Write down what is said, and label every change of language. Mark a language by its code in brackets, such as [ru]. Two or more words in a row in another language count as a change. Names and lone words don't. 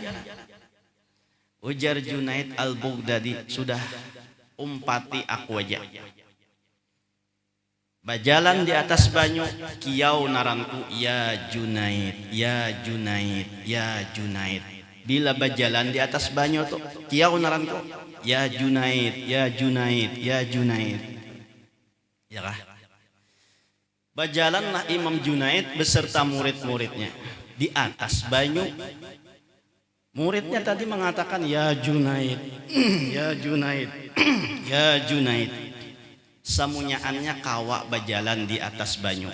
[bjn] Ujar Junaid Al-Baghdadi, sudah umpati aku aja. Berjalan di atas banyu, kiau naranku, ya Junaid, ya Junaid, ya Junaid. Bila berjalan di atas banyu tuh, kiau naranku, ya Junaid, ya Junaid, ya Junaid. Ya kah? Berjalanlah Imam Junaid beserta murid-muridnya di atas banyu. Muridnya tadi mengatakan, ya Junaid, ya Junaid, ya Junaid. Semunyaannya kawa berjalan di atas banyu.